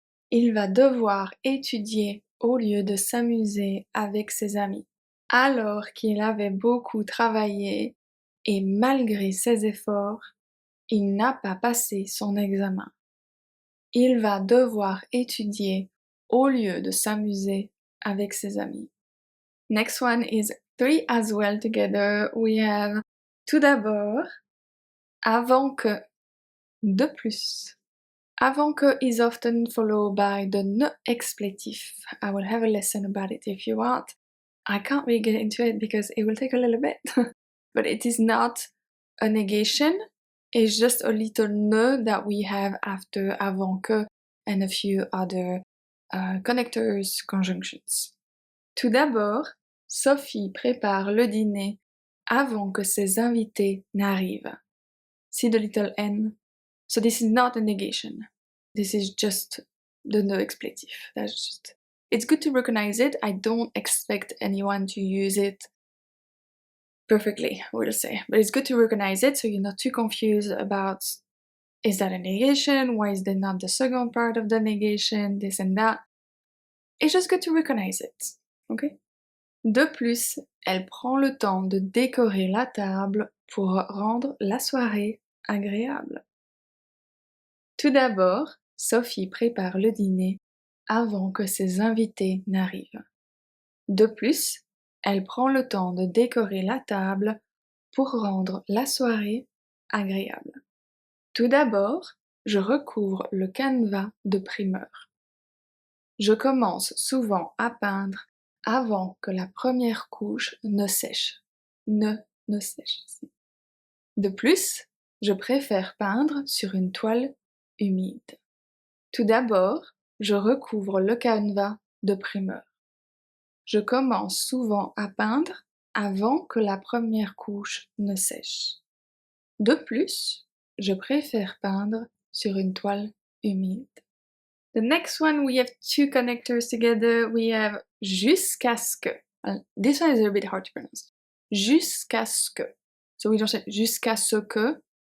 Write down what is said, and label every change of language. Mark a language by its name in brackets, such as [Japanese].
[French] Il va devoir étudier au lieu de s'amuser avec ses amis. Alors qu'il avait beaucoup travaillé et malgré ses efforts, il n'a pas passé son examen. Il va devoir étudier au lieu de s'amuser avec ses amis. [English] Next one is three as well together. We have tout d'abord, avant que, de plus. Avant que is often followed by the ne expletive. I will have a lesson about it if you want. I can't really get into it because it will take a little bit. But it is not a negation. It's just a little ne that we have after avant que and a few other connectors, conjunctions. [French] Tout d'abord, Sophie prépare le dîner avant que ses invités n'arrivent. [English] See the little n? So this is not a negation. This is just the no expletive. That's just. It's good to recognize it. I don't expect anyone to use it perfectly, we'll say. But it's good to recognize it so you're not too confused about is that a negation? Why is there not the second part of the negation? This and that. It's just good to recognize it. Okay? [French] De plus, elle prend le temps de décorer la table pour rendre la soirée agréable. Tout d'abord, Sophie prépare le dîner avant que ses invités n'arrivent. De plus, elle prend le temps de décorer la table pour rendre la soirée agréable. Tout d'abord, je recouvre le canevas de primeur. Je commence souvent à peindre avant que la première couche ne sèche. Ne sèche. De plus, je préfère peindre sur une toile humide. Tout d'abord, je recouvre le canevas de primeur. Je commence souvent à peindre avant que la première couche ne sèche. De plus, je préfère peindre sur une toile humide. [English] The next one, we have two connectors together. We have jusqu'à ce que. This one is a bit hard to pronounce. [French] Jusqu'à ce que. [English] So we don't say jusqu'à ce que.